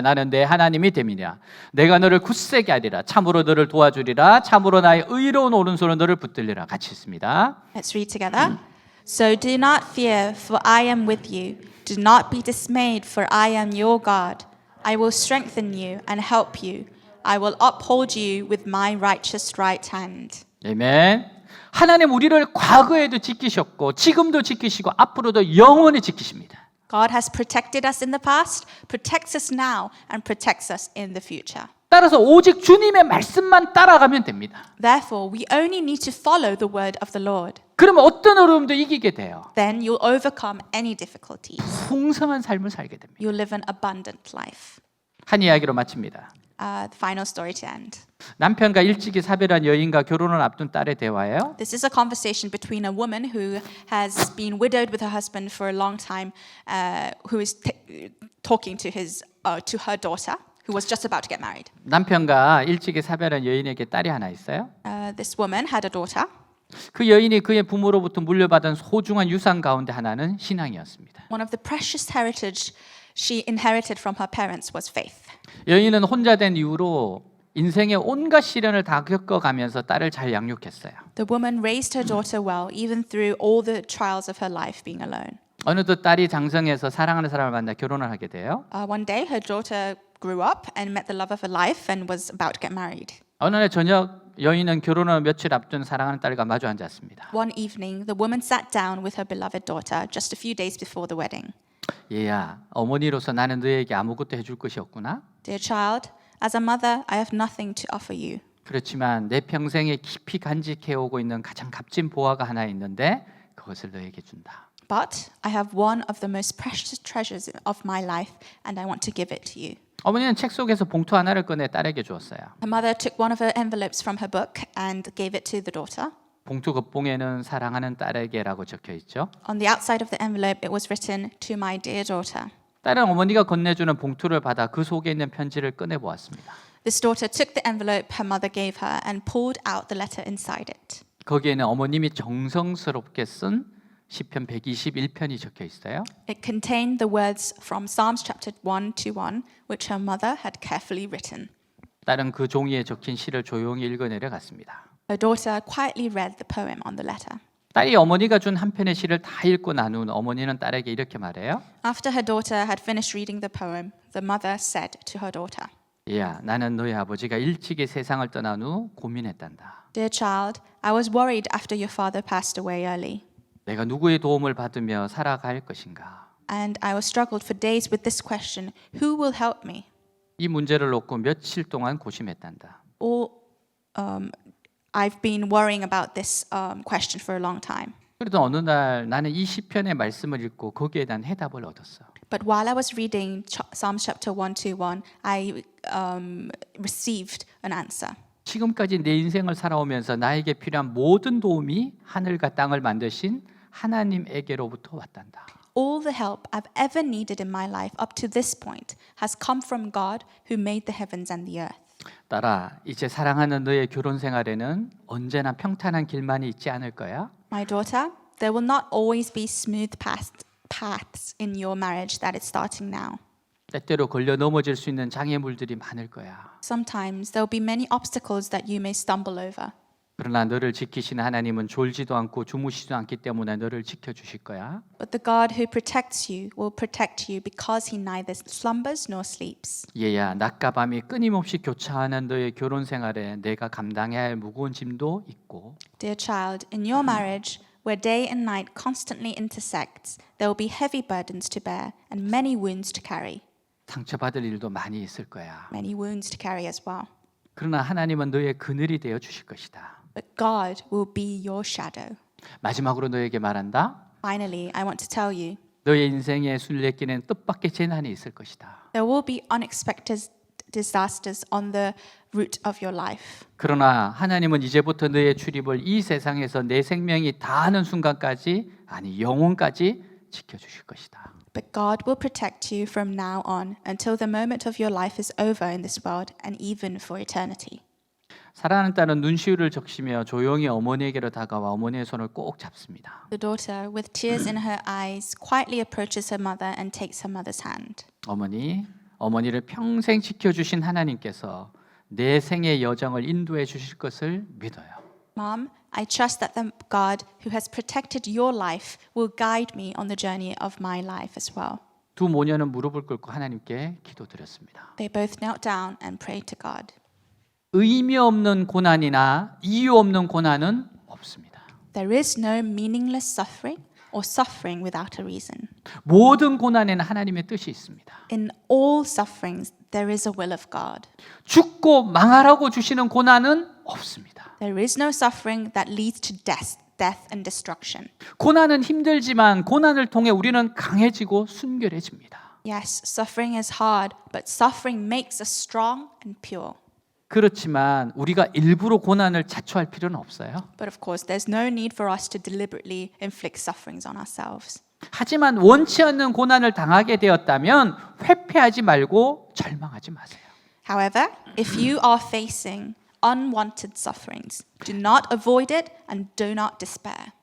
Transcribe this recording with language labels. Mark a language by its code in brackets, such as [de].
[ko] 나는 내 하나님이 됨이라. 내가 너를 굳세게 하리라. 참으로 너를 도와주리라. 참으로 나의 의로운 오른손으로 너를 붙들리라. 같이 있습니다. [en] Let's read together. So do not fear, for I am with you. Do not be dismayed, for I am your God. I will strengthen you and help you. I will uphold you with my righteous right hand. [ko] 아멘. 하나님 우리를 과거에도 지키셨고 지금도 지키시고 앞으로도 영원히 지키십니다. [en] God has protected us in the past, protects us now, and protects us in the future. [ko] 따라서 오직 주님의 말씀만 따라가면 됩니다. [en] Therefore, we only need to follow the word of the Lord. [ko] 그러면 어떤 어려움도 이기게 돼요. [en] Then you'll overcome any difficulties. [ko] 풍성한 삶을 살게 됩니다. [en] You'll live an abundant life. [ko] 한 이야기로 마칩니다. [en] The final story to end. [ko] 남편과 일찍이 사별한 여인과 결혼을 앞둔 딸의 대화예요. [en] This is a conversation between a woman who has been widowed with her husband for a long time, who is talking to her daughter, who was just about to get married. [ko] 남편과 일찍이 사별한 여인에게 딸이 하나 있어요. [en] This woman had a daughter. [ko] 그 여인이 그의 부모로부터 물려받은 소중한 유산 가운데 하나는 신앙이었습니다. [en] One of the precious heritage she inherited from her parents was faith. [ko] 여인은 혼자 된 이후로 인생의 온갖 시련을 다 겪어가면서 딸을 잘 양육했어요. [en] The woman raised her daughter well, even through all the trials of her life being alone. [ko] 어느덧 딸이 장성해서 사랑하는 사람을 만나 결혼을 하게 돼요. [en] One day, her daughter grew up and met the love of her life and was about to get married. [ko] 어느 날 저녁 여인은 결혼을 며칠 앞둔 사랑하는 딸과 마주 앉았습니다. [en] One evening, the woman sat down with her beloved daughter just a few days before the wedding. [ko] 얘야, 어머니로서 나는 너에게 아무것도 해줄 것이 없구나. [en] Dear child, as a mother, I have nothing to offer you. [ko] 그렇지만 내 평생에 깊이 간직해오고 있는 가장 값진 보화가 하나 있는데 그것을 너에게 준다. [en] But I have one of the most precious treasures of my life, and I want to give it to you. [ko] 어머니는 책 속에서 봉투 하나를 꺼내 딸에게 주었어요. [en] Her mother took one of her envelopes from her book and gave it to the daughter. [ko] 봉투 겉봉에는 사랑하는 딸에게라고 적혀 있죠. [en] On the outside of the envelope, it was written, "To my dear daughter." [ko] 딸은 어머니가 건네주는 봉투를 받아 그 속에 있는 편지를 꺼내 보았습니다. [en] This daughter took the envelope her mother gave her and pulled out the letter inside it. [ko] 거기에는 어머님이 정성스럽게 쓴 시편 121편이 적혀 있어요. [en] It contained the words from Psalms chapter 121, which her mother had carefully written. [ko] 딸은 그 종이에 적힌 시를 조용히 읽어내려 갔습니다. [en] Her daughter quietly read the poem on the letter. [ko] 딸이 어머니가 준 한 편의 시를 다 읽고 난 후 어머니는 딸에게 이렇게 말해요. [en] After her daughter had finished reading the poem, the mother said to her daughter, [ko] 얘야, 나는 너희 아버지가 일찍이 세상을 떠난 후 고민했단다. [en] "Dear child, I was worried after your father passed away early, [ko] 내가 누구의 도움을 받으며 살아갈 것인가? [en] and I was struggled for days with this question, who will help me?" [ko] 이 문제를 놓고 며칠 동안 고심했단다. [en] I've been worrying about this question for a long time. [ko] 그래도 어느 날 나는 이 시편의 말씀을 읽고 거기에 대한 해답을 얻었어. [en] But while I was reading Psalms chapter 121, I received an answer. [ko] 지금까지 내 인생을 살아오면서 나에게 필요한 모든 도움이 하늘과 땅을 만드신 하나님에게로부터 왔단다. [en] All the help I've ever needed in my life up to this point has come from God who made the heavens and the earth. [ko] 딸아, 이제 사랑하는 너의 결혼 생활에는 언제나 평탄한 길만이 있지 않을 거야. [en] My daughter, there will not always be smooth paths in your marriage that is starting now. [ko] 때때로 걸려 넘어질 수 있는 장애물들이 많을 거야. [en] Sometimes there will be many obstacles that you may stumble over. [ko] 그러나 너를 지키시는 하나님은 졸지도 않고 주무시지도 않기 때문에 너를 지켜주실 거야. [en] But the God who protects you will protect you because he neither slumbers nor sleeps. [ko] 얘야, 낮과 밤이 끊임없이 교차하는 너의 결혼 생활에 내가 감당해야 할 무거운 짐도 있고 [en] Dear child, in your marriage, where day and night constantly intersects, there will be heavy burdens to bear and many wounds to carry. [ko] 상처받을 일도 많이 있을 거야. [en] Many wounds to carry as well. [ko] 그러나 하나님은 너의 그늘이 되어 주실 것이다. [en] But God will be your shadow. [ko] 마지막으로 너에게 말한다. [en] Finally, I want to tell you, [ko] 너의 인생에 술래기는 뜻밖의 재난이 있을 것이다. [en] there will be unexpected disasters on the route of your life. [ko] 그러나 하나님은 이제부터 너의 출입을 이 세상에서 내 생명이 다하는 순간까지, 아니 영혼까지 지켜주실 것이다. [en] But God will protect you from now on until the moment of your life is over in this world and even for eternity. [ko] 사랑하는 딸은 눈시울을 적시며 조용히 어머니에게로 다가와 어머니의 손을 꼭 잡습니다. [en] The daughter, with tears in her eyes, quietly approaches her mother and takes her mother's hand. [ko] 어머니를 평생 지켜주신 하나님께서 내 생의 여정을 인도해 주실 것을 믿어요. [en] Mom, I trust that the God who has protected your life will guide me on the journey of my life as well. [ko] 두 모녀는 무릎을 꿇고 하나님께 기도드렸습니다. [en] They both knelt down and prayed to God. [ko] 의미 없는 고난이나 이유 없는 고난은 없습니다. [en] There is no meaningless suffering or suffering without a reason. [ko] 모든 고난에는 하나님의 뜻이 있습니다. [en] In all sufferings, there is a will of God. [ko] 죽고 망하라고 주시는 고난은 없습니다. [en] There is no suffering that leads to death and destruction. [ko] 고난은 힘들지만 고난을 통해 우리는 강해지고 순결해집니다. [en] Yes, suffering is hard, but suffering makes us strong and pure. [ko] 그렇지만 우리가 일부러 고난을 자초할 필요는 없어요. [en] But of course, there's no need for us to deliberately inflict sufferings on ourselves. [ko] 하지만 원치 않는 고난을 당하게 되었다면 회피하지 말고 절망하지 마세요. [en] However, if you are facing unwanted sufferings, do not avoid it and do not despair.